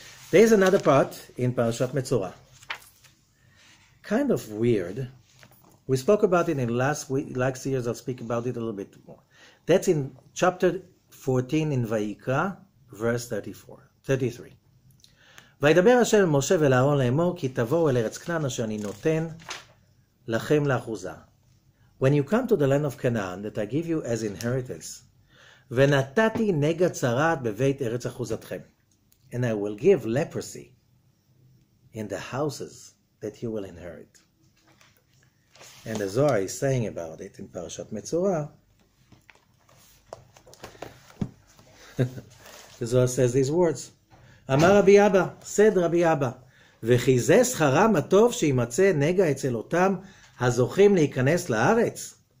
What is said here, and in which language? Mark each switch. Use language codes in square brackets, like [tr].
[en] There is another part in Parashat Metsora. Kind of weird. We spoke about it in last years. I'll speak about it a little bit more. That's in chapter 14 in Vayikra, verse 33. [he] וידבר השם אל משה ואל אהרון לאמור, כי תבואו אל ארץ כנען אשר אני נותן לכם לאחוזה. [en] When you come to the land of Canaan that I give you as inheritance, [he] ונתתי נגע צרעת בבית ארץ אחוזתכם, [en] and I will give leprosy in the houses that you will inherit. And the Zohar is saying about it in Parashat Metsora. The Zohar says these words. [he] אמר רבי אבא, [en] said [he] רבי אבא, וכי זה שכרם הטוב שימצא נגע אצל אותם הזוכים להיכנס לארץ.